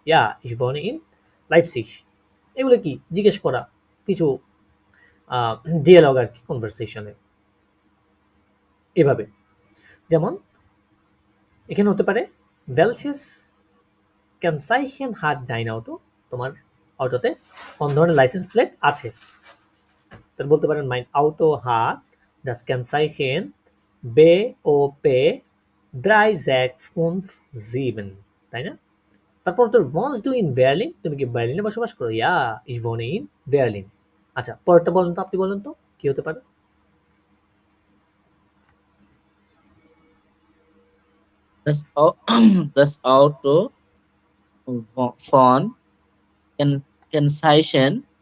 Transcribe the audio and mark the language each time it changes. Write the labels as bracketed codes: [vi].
[bn] Ja, ich wohne in Leipzig। এগুলো কি জিজ্ঞেস করা কিছু ডিয়ালগ আর কি, কনভারসেশনে এভাবে। যেমন এখানে হতে পারে welches Kennzeichen hat dein Auto, তোমার অটোতে কোন ধরনের লাইসেন্স প্লেট আছে। [de] তাহলে বলতে পারেন mein Auto hat das Kennzeichen BOP 3657, তাই না? তারপর তোর wohnst du in Berlin, তুমি কি বার্লিনে বসবাস করো? Ja, ich wohne in Berlin। [bn] আচ্ছা, পরেরটা বলেন তো, আপনি বলেন তো কি হতে পারে? [de] Das Auto von Kennzeichen